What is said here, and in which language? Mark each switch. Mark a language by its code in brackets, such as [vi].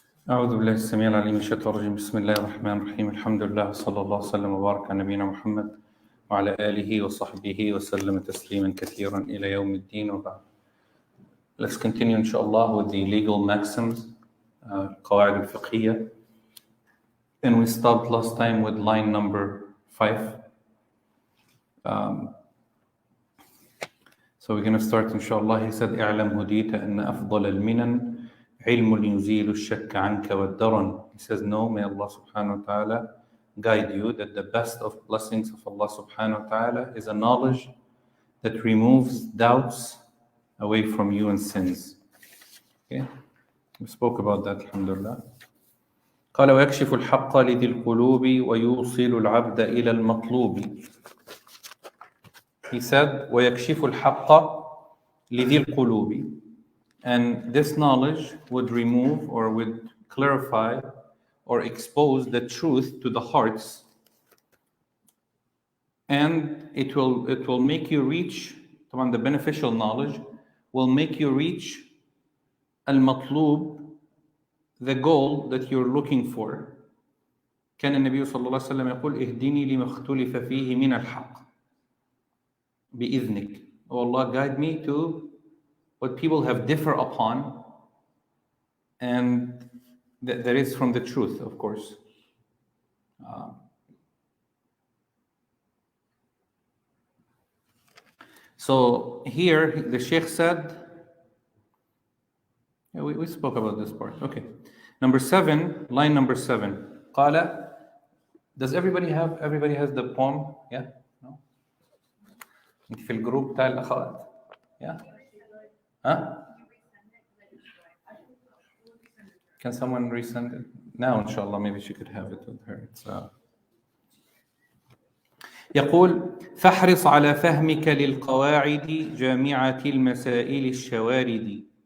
[ar] أعوذ بالله السميع العليم من الشيطان الرجيم. بسم الله الرحمن الرحيم. الحمد لله صلى الله وسلم وبارك على نبينا محمد وعلى آله وصحبه وسلم تسليما كثيرا إلى يوم الدين وبعد. [en] Let's continue inshallah with the legal maxims, [ar] القواعد الفقهية. [en] And we stopped last time with line number 5. So we're going to start inshallah. He said [ar] اعلم هديت أن أفضل المنن علم يزيل الشك عنك والدرن. [en] He says, no, may Allah subhanahu wa ta'ala guide you that the best of blessings of Allah subhanahu wa ta'ala is a knowledge that removes doubts away from you and sins. Okay, we spoke about that, alhamdulillah. [ar] قال ويكشف الحق لذي القلوب ويوصل العبد إلى المطلوب. [en] He said [ar] ويكشف الحق لذي القلوب. [en] And this knowledge would remove or would clarify or expose the truth to the hearts, and it will make you reach, the beneficial knowledge will make you reach al-matlub, the goal that you're looking for. [ar] كان النبي صلى الله عليه وسلم يقول اهدني لما اختلف فيه من الحق بإذنك. [en] Oh Allah, guide me to what people have differ upon, and that is from the truth, of course. So here the Sheikh said, we spoke about this part. Okay. Number 7, line number 7. [ar] قال, [en] does everybody has the poem? Yeah? No? [ar] في الجروب بتاع الأخوات. [en] Yeah? Huh? Can someone resend it? Now, inshallah, maybe she could have it with her. [ar] يقول فاحرص على فهمك للقواعد جامعة المسائل الشوارد.